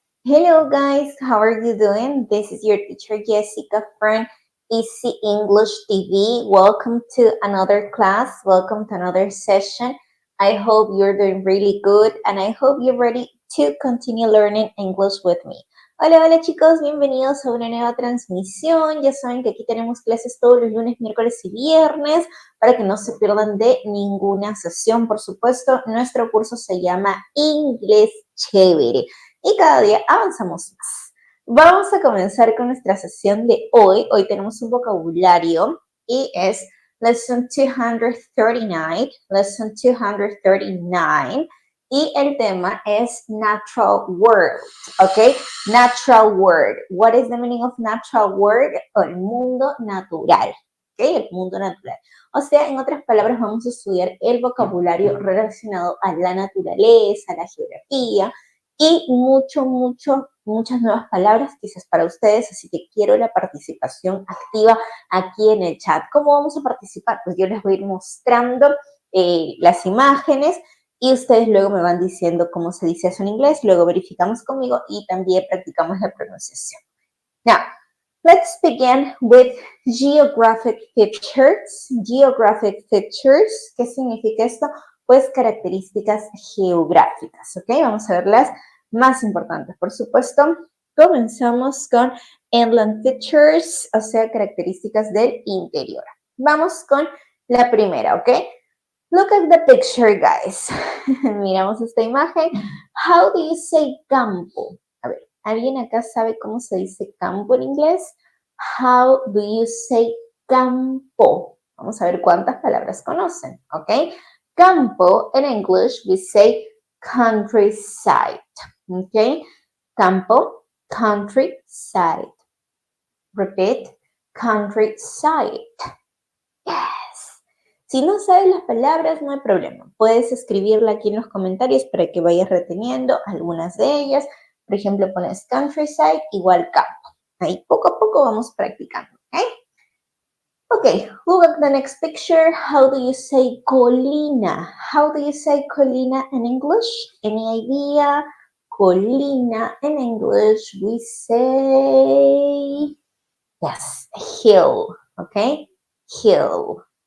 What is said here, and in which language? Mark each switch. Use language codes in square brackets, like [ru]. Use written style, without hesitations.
[en] Hello guys, how are you doing? This is your teacher Jessica from Easy English TV. Welcome to another class. Welcome to another session. I hope you're doing really good and I hope you're ready to continue learning English with me. [es] Hola chicos, bienvenidos a una nueva transmisión. Ya saben que aquí tenemos clases todos los lunes, miércoles y viernes para que no se pierdan de ninguna sesión. Por supuesto, nuestro curso se llama Inglés Chévere y cada día avanzamos más. Vamos a comenzar con nuestra sesión de hoy. Hoy tenemos un vocabulario y es Lesson 239, Lesson 239. Y el tema es natural word, ¿ok? [en] Natural word. What is the meaning of natural word? [es] El mundo natural, ¿ok? El mundo natural. O sea, en otras palabras, vamos a estudiar el vocabulario relacionado a la naturaleza, a la geografía y muchas nuevas palabras quizás para ustedes, así que quiero la participación activa aquí en el chat. ¿Cómo vamos a participar? Pues yo les voy a ir mostrando las imágenes y ustedes luego me van diciendo cómo se dice eso en inglés, luego verificamos conmigo y también practicamos la pronunciación. [en] Now, let's begin with geographic features. [es] Geographic features, ¿qué significa esto? Pues características geográficas, ¿ok? Vamos a ver las más importantes, por supuesto. Comenzamos con inland features, o sea, características del interior. Vamos con la primera, ¿ok? [en] Look at the picture, guys. [es] Miramos esta imagen. [en] How do you say campo? [es] A ver, ¿alguien acá sabe cómo se dice campo en inglés? [en] How do you say campo? [es] Vamos a ver cuántas palabras conocen, ¿ok? [en] Campo, en English, we say countryside, ¿ok? Campo, countryside. Repeat, countryside. Yes. [es] Si no sabes las palabras, no hay problema. Puedes escribirla aquí en los comentarios para que vayas reteniendo algunas de ellas. Por ejemplo, pones countryside igual campo. Ahí poco a poco vamos practicando, ¿ok? [en] Okay, look at the next picture. How do you say colina? How do you say colina in English? Any idea? Colina in English, we say, yes, hill, okay? Hill.